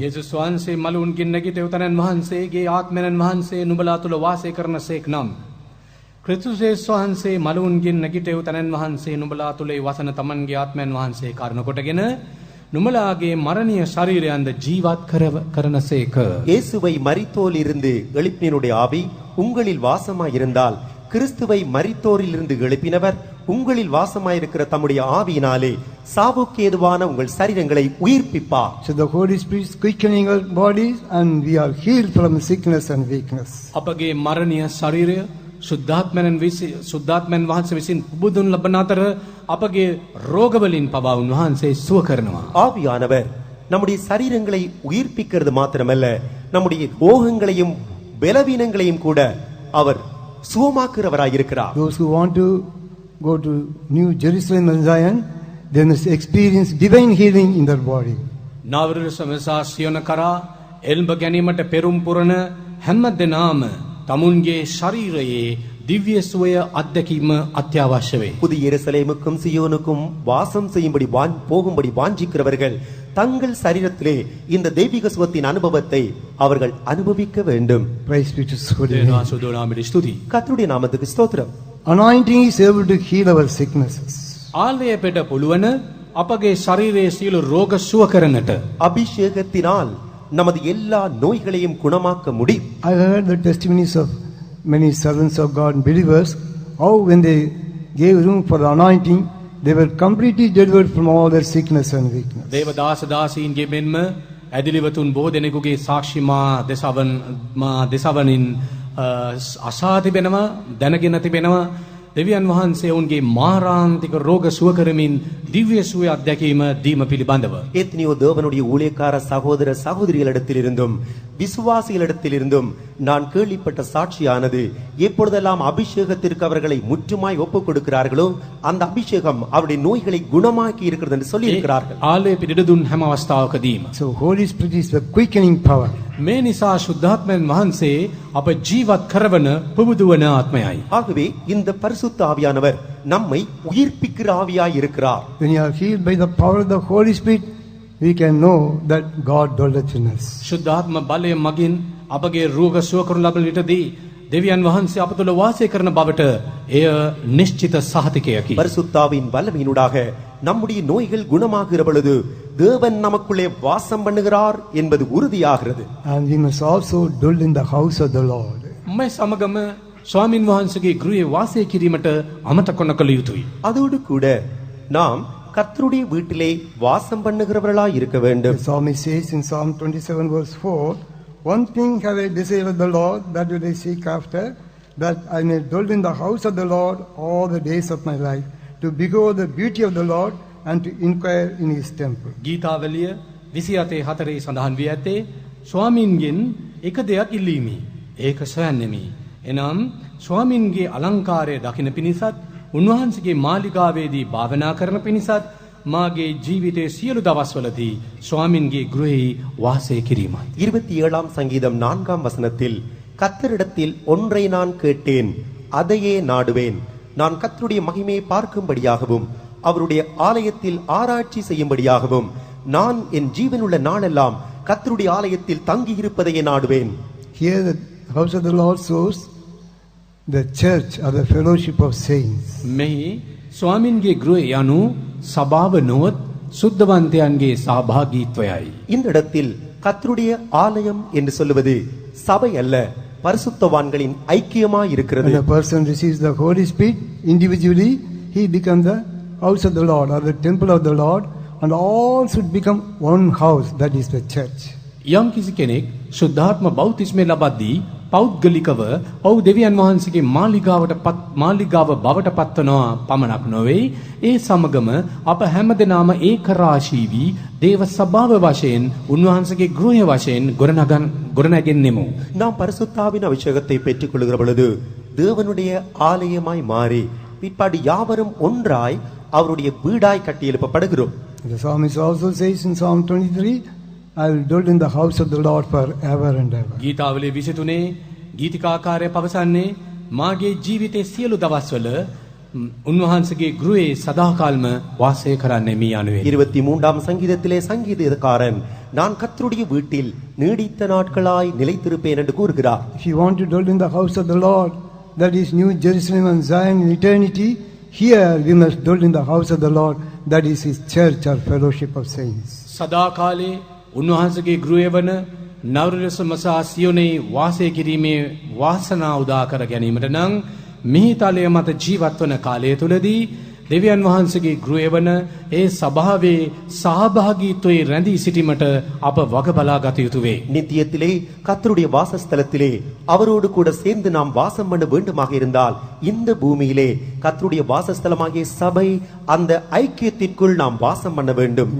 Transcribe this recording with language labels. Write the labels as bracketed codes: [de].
[si] යේසුස් වහන්සේ මලවුන්ගෙන් නැගිට උතනන් වහන්සේගේ ආත්මයන් වහන්සේ නුඹලා තුල වාසය කරනසේක් නම් ක්‍රිස්තුස් වහන්සේ මලවුන්ගෙන් නැගිට උතනන් වහන්සේ නුඹලා තුලේ වසන තමන්ගේ ආත්මයන් වහන්සේ කාරණ කොටගෙන නුඹලාගේ මරණීය ශරීරයන්ද ජීවත් කරනසේක. [ta] இயேசுவை மரித்தோரிலிருந்து எழுப்பினுடைய ஆவி உங்களில் வாசமாயிருந்தால் கிறிஸ்துவை மரித்தோரிலிருந்து எழுப்பினவர் உங்களில் வாசமாயிருக்கிற தம்முடைய ஆவியினாலே சாவுக்கு ஏதுவான உங்கள் சரீரங்களை உயிர்ப்பிப்பார். [en] So the Holy Spirit is quickening our bodies and we are healed from sickness and weakness. [si] අපගේ මරණීය ශරීරය සුද්ධාත්මයන් වහන්සේ විසින් පුබුදුන් ලබන අතර අපගේ රෝග වලින් පවා උන්වහන්සේ සුව කරනවා. [ta] ஆவியானவர் நம்முடைய சரீரங்களை உயிர்ப்பிக்கிறது மாத்திரமல்ல, நம்முடைய ரோகங்களையும் பலவீனங்களையும் கூட அவர் சுகமாக்குறவராயிருக்கிறார். [en] Those who want to go to New Jerusalem and Zion, they must experience divine healing in their body. [si] නාවර සමසා සියොන කරා එල්බ ගැනීමට පෙරම් පුරන හැම දෙනාම තමුන්ගේ ශරීරයේ දිව්‍ය සුවය අත්දැකීම අත්‍යවශ්‍ය වේ. [ta] புதிய எருசலேமுக்கும் சியோனுக்கும் வாசம் செய்யும்படி போகும்படி வாஞ்சிக்கிறவர்கள் தங்கள் சரீரத்திலே இந்த தெய்வீக சுகத்தின் அனுபவத்தை அவர்கள் அனுபவிக்க வேண்டும். [en] Praise be to His holy [si] දෙවියන් [en] name. [si] වහන්සේ දෝනාමයට ස්තුතියි. [ta] கர்த்தருடைய நாமத்துக்கு ஸ்தோத்திரம். [en] Anointing is able to heal our sicknesses. [si] ආලය පෙට පුළුවන් අපගේ ශරීරයේ සියලු රෝග සුව කරන්නට. [ta] அபிஷேகத்தினால் நமது எல்லா நோய்களையும் குணமாக்க முடியும். [en] I heard the testimonies of many servants of God and believers, how when they gave room for the anointing, they were completely delivered from all their sickness and weakness. [si] දේවදාස දාසීන්ගේ මෙන්ම ඇදිලිවතුන් බොහෝ දෙනෙකුගේ සාක්ෂි මා දෙසවනින් අසා තිබෙනවා, දැනගෙන තිබෙනවා. දෙවියන් වහන්සේ ඔවුන්ගේ මාරාන්තික රෝග සුව කරමින් දිව්‍ය සුවය අත්දැකීම දීම පිළිබඳව [ta] எத்தனையோ தேவனுடைய ஊழியக்கார சகோதர சகோதரிகளிடத்திலிருந்தும் விசுவாசிகளிடத்திலிருந்தும் நான் கேள்விப்பட்ட சாட்சியானது, எப்பொழுதெல்லாம் அபிஷேகத்திற்கு அவர்களை முற்றுமாய் ஒப்புக் கொடுக்கிறார்களோ அந்த அபிஷேகம் அவருடைய நோய்களை குணமாக்கி இருக்கிறது என்று சொல்லி இருக்கிறார்கள். [si] ආලය පිට දුන් හැම අවස්ථාවකදීම [en] So Holy Spirit is the quickening power. [si] මේ නිසා ශුද්ධාත්මයන් වහන්සේ අප ජීවත් කරවන පුබුදුවන ආත්මයයි. [ta] ஆகவே இந்த பரிசுத்த ஆவியானவர் நம்மை உயிர்ப்பிக்கிற ஆவியாய் இருக்கிறார். [en] When you are healed by the power of the Holy Spirit, we can know that God dwelleth in us. [si] ශුද්ධාත්ම බලය මගින් අපගේ රෝග සුව කරන ලබන විටදී දෙවියන් වහන්සේ අප තුළ වාසය කරන බවට එය නිශ්චිත සහතිකයකි. [ta] பரிசுத்தாவின் வல்லமையினூடாக நம்முடைய நோய்கள் குணமாகிற பொழுது தேவன் நமக்குள்ளே வாசம் பண்ணுகிறார் என்பது உறுதியாகிறது. [en] And we must also dwell in the house of the Lord. [si] මේ සමගම ස්වාමින් වහන්සේගේ ගෘහයේ වාසය කිරීමට අමතක නොකළ යුතුයි. [ta] அதோடு கூட நாம் கர்த்தருடைய வீட்டிலே வாசம் பண்ணுகிறவர்களாய் இருக்க வேண்டும். [en] The psalmist says in Psalm 27 verse 4, one thing have I desired of the Lord, that will I seek after, that I may dwell in the house of the Lord all the days of my life, to behold the beauty of the Lord and to inquire in His temple. [si] ගීතාවලිය 27:4 සඳහන් වී ඇත්තේ ස්වාමින්ගෙන් එක දෙයක් ඉල්ලීමි. ඒක සොයන්නෙමි. එනම් ස්වාමින්ගේ අලංකාරය දකින පිණිසත් උන්වහන්සේගේ මාලිගාවේදී භාවනා කරන පිණිසත් මාගේ ජීවිතයේ සියලු දවස්වලදී ස්වාමින්ගේ ගෘහෙහි වාසය කිරීමයි. [ta] 27ஆம் சங்கீதம் 4ஆம் வசனத்தில் கர்த்தரிடத்தில் ஒன்றை நான் கேட்டேன், அதையே நாடுவேன். நான் கர்த்தருடைய மகிமையை பார்க்கும்படியாகவும் அவருடைய ஆலயத்தில் ஆராய்ச்சி செய்யும்படியாகவும் நான் என் ஜீவனுள்ள நாளெல்லாம் கர்த்தருடைய ஆலயத்தில் தங்கி இருப்பதையே நாடுவேன். [en] Here the house of the Lord shows the church or the fellowship of saints. [si] මෙහි ස්වාමින්ගේ ගෘහය යනු සභාව නොවත් සුද්ධවන්තයන්ගේ සහභාගීත්වයයි. [ta] இந்த இடத்தில் கர்த்தருடைய ஆலயம் என்று சொல்லுவது சபை அல்ல, பரிசுத்தவான்களின் ஐக்கியமாய் இருக்கிறது. [en] When a person receives the Holy Spirit individually, he becomes the house of the Lord or the temple of the Lord, and all should become one house, that is the church. [si] යම් කිසි කෙනෙක් ශුද්ධාත්ම බෞතිස්මය ලබද්දී පෞද්ගලිකව ඔහු දෙවියන් වහන්සේගේ මාලිගාව බවට පත්වනවා පමණක් නොවේ, ඒ සමගම අප හැමදෙනාම ඒක රාශී වී දේව සභාව වශයෙන් උන්වහන්සේගේ ගෘහය වශයෙන් ගොඩනැගෙන්නෙමු. [ta] நாம் பரிசுத்தாவின் அபிஷேகத்தை பெற்றுக் கொள்கிற பொழுது தேவனுடைய ஆலயமாய் மாறி பிற்பாடு யாவரும் ஒன்றாய் அவருடைய வீடாய் கட்டி எழுப்பப்படுகிறோம். [en] The psalmist also says in Psalm 23, I will dwell in the house of the Lord forever and ever. [si] ගීතාවලිය 23 ගීතිකාකාරය පවසන්නේ මාගේ ජීවිතයේ සියලු දවස්වල උන්වහන්සේගේ ගෘහේ සදාකාල්ම වාසය කරන්නේ මී යනුවේ. [ta] 23ஆம் சங்கீதத்திலே சங்கீதக்காரன் நான் கர்த்தருடைய வீட்டில் நீடித்த நாட்களாய் நிலைத்திருப்பேன் என்று கூறுகிறார். [en] If you want to dwell in the house of the Lord, that is New Jerusalem and Zion in eternity, here we must dwell in the house of the Lord, that is His church or fellowship of saints. [si] සදාකාලේ උන්වහන්සේගේ ගෘහය වන නවරසම සහ සියොනේ වාසය කිරීමේ වාසනාව උදා කර ගැනීමට නම් මිහි තලය මත ජීවත් වන කාලය තුලදී දෙවියන් වහන්සේගේ ගෘහය වන ඒ සභාවේ සහභාගීත්වයේ රැඳී සිටීමට අප වග බලා ගත යුතු වේ. [ta] நித்தியத்திலே கர்த்தருடைய வாசஸ்தலத்திலே அவரோடு கூட சேர்ந்து நாம் வாசம் பண்ண வேண்டுமாக இருந்தால் இந்த பூமியிலே கர்த்தருடைய வாசஸ்தலமாகிய சபை அந்த ஐக்கியத்திற்குள் நாம் வாசம் பண்ண வேண்டும்.